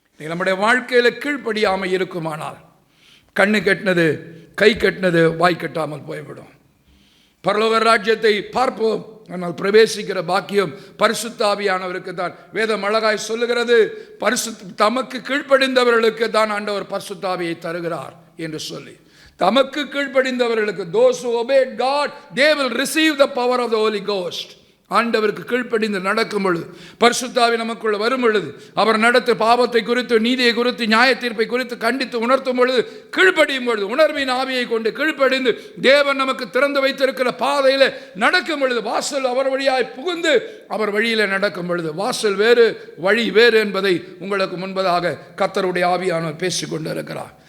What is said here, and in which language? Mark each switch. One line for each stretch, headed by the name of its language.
Tamil: நம்முடைய வாழ்க்கையில கீழ்ப்படியாமை இருக்குமானால் கண்ணு கெட்டினது, கை கெட்டினது, வாய் கட்டாமல் போய்விடும். பரலோக ராஜ்யத்தை பார்ப்போம், ஆனால் பிரவேசிக்கிற பாக்கியம் பரிசுத்த ஆவியானவருக்கு தான். வேதம் அழகாய் சொல்லுகிறது, தமக்கு கீழ்ப்படிந்தவர்களுக்கு தான் ஆண்டவர் பரிசுத்த ஆவியை தருகிறார் என்று சொல்லி. தமக்கு கீழ்ப்படிந்தவர்களுக்கு,
English: those who obey God, they will receive the power of the Holy Ghost.
Tamil: ஆண்டவருக்கு கீழ்ப்படிந்து நடக்கும் பொழுது, பரிசுத்த ஆவி நமக்குள்ள வரும் பொழுது, அவர் நடத்த பாவத்தை குறித்து, நீதியை குறித்து, நியாய தீர்ப்பை குறித்து கண்டித்து உணர்த்தும் பொழுது, கீழ்ப்படியும் பொழுது, உணர்வின் ஆவியை கொண்டு கீழ்ப்படிந்து தேவன் நமக்கு திறந்து வைத்திருக்கிற பாதையில் நடக்கும் பொழுது, வாசல் அவர் வழியாய் புகுந்து அவர் வழியில் நடக்கும் பொழுது, வாசல் வேறு வழி வேறு என்பதை உங்களுக்கு முன்பதாக கர்த்தருடைய ஆவியானவர் பேசிக் கொண்டிருக்கிறார்.